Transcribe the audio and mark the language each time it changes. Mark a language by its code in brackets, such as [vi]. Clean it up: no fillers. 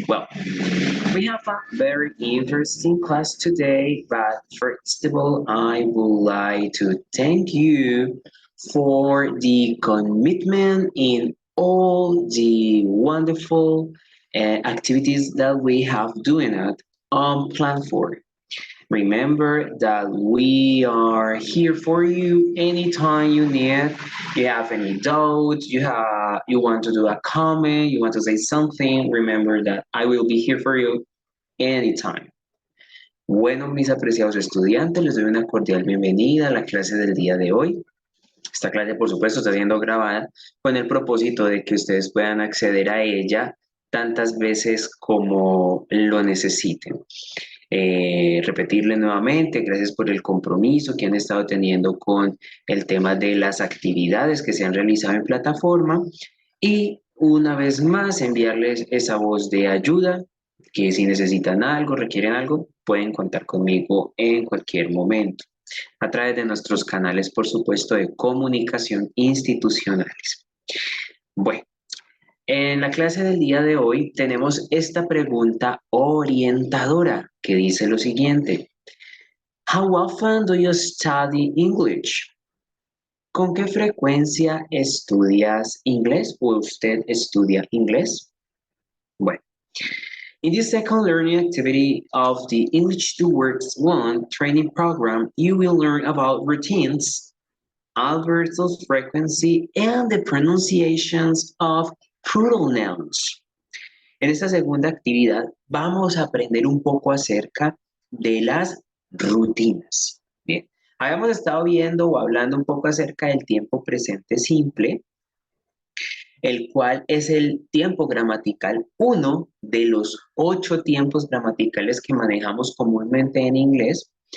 [en] Well, we have a very interesting class today, but first of all, I would like to thank you for the commitment in all the wonderful activities that we have doing it on Plan 4. Remember that we are here for you anytime you need. You have any doubts, you want to do a comment, you want to say something, remember that I will be here for you anytime. [es] Bueno, mis apreciados estudiantes, les doy una cordial bienvenida a la clase del día de hoy. Esta clase, por supuesto, está siendo grabada con el propósito de que ustedes puedan acceder a ella tantas veces como lo necesiten. Repetirle nuevamente, gracias por el compromiso que han estado teniendo con el tema de las actividades que se han realizado en plataforma y una vez más enviarles esa voz de ayuda, que si necesitan algo, requieren algo, pueden contar conmigo en cualquier momento a través de nuestros canales, por supuesto, de comunicación institucionales. Bueno, en la clase del día de hoy tenemos esta pregunta orientadora que dice lo siguiente. [en] How often do you study English? [es] ¿Con qué frecuencia estudias inglés o usted estudia inglés? [en] Bueno, in this second learning activity of the English 2 Words 1 training program, you will learn about routines, adverbs of frequency, and the pronunciations of plural nouns. [es] En esta segunda actividad vamos a aprender un poco acerca de las rutinas. Bien, habíamos estado viendo o hablando un poco acerca del tiempo presente simple, el cual es el tiempo gramatical, uno de los 8 tiempos gramaticales que manejamos comúnmente en inglés.